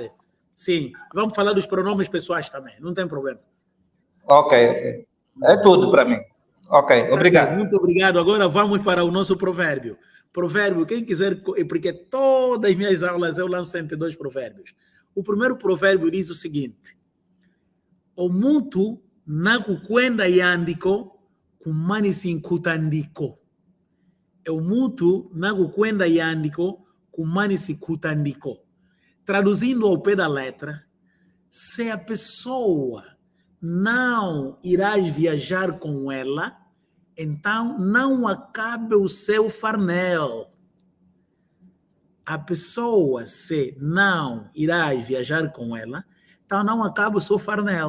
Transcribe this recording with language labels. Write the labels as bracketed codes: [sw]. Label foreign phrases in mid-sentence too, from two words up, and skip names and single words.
[pt] Sim, vamos falar dos pronomes pessoais também, não tem problema. Ok. É tudo para mim. Ok, obrigado. Muito obrigado. Agora vamos para o nosso provérbio. Provérbio, quem quiser, porque todas as minhas aulas eu lanço sempre 2 provérbios. O primeiro provérbio diz o seguinte: [kg] o muntu nakukwenda yandiko kumani sinkutandiko. O muntu nakukwenda yandiko kumani sinkutandiko. [pt] Traduzindo ao pé da letra, se a pessoa não irás viajar com ela, então não acabe o seu farnel. A pessoa, se não irás viajar com ela, então não acabe o seu farnel.